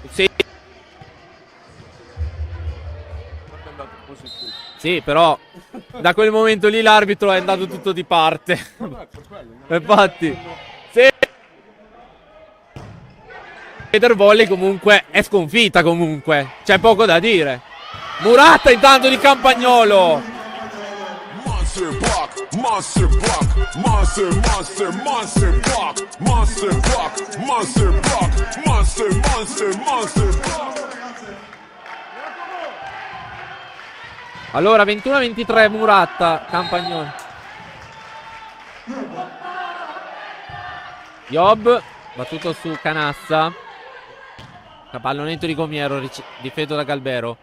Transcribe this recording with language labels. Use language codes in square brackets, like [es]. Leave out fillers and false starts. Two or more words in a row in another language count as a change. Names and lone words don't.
[it] sì, però da quel momento lì l'arbitro è andato tutto di parte. Infatti Volley comunque è sconfitta, comunque c'è poco da dire. Murata intanto di Campagnolo. [en] Monster block, monster block, monster, monster, monster block, monster block, monster block, monster, monster, monster block. [it] Allora 21-23 Murata, Campagnolo. Job battuto su Canassa. Pallonetto di Gomiero, difeso da Galbero.